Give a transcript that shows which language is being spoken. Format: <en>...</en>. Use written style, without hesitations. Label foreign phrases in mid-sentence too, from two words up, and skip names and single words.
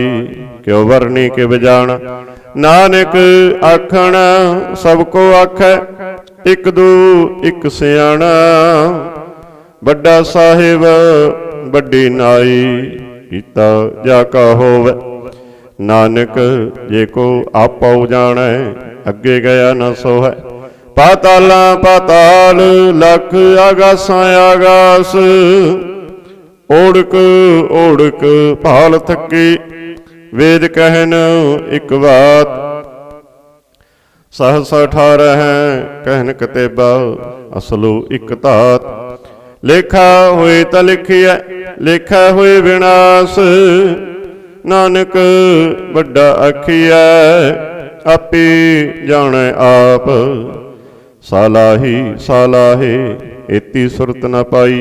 <pa>ਕਿਉਂ ਵਰਨੀ ਕਿਵ ਜਾਨ, ਨਾਨਕ ਆਖਣ ਸਬਕੋ ਆਖੈ, ਇਕ ਦੂ ਇਕ ਸਿਆਣਾ, ਬੜਾ ਸਾਹਿਬ ਬੜੀ ਨਾਈ, ਕੀਤਾ ਜਾਕਾ ਹੋਵੇ, ਨਾਨਕ ਜੇ ਕੋ ਆਪੋ ਜਾਨੇ, ਅਗੇ ਗਇਆ ਨ ਸੋਹੈ, ਪਾਤਾਲਾ ਪਾਤਾਲ ਲਖ ਆਗਾਸਾਂ ਆਗਾਸ, ਓੜਕ ਓੜਕ ਭਾਲ ਥਕੀ, ਵੇਦ ਕਹਨ ਏਕ ਬਾਤ, ਸਹਸ 18 ਕਹਨ ਕਤੇਬਾ, ਅਸਲੂ ਇਕ ਧਾਤ, ਲੇਖਾ ਹੋਏ ਤ ਲਿਖਿਆ ਲੇਖਾ ਹੋਏ ਵਿਨਾਸ਼, ਨਾਨਕ ਬੜਾ ਆਖਿਆ ਆਪੇ ਜਾਨੇ ਆਪ। ਸਾਲਾਹੀ ਸਾਲਾਹੇ ਏਤੀ ਸੁਰਤ ਨ ਪਾਈ।</pa>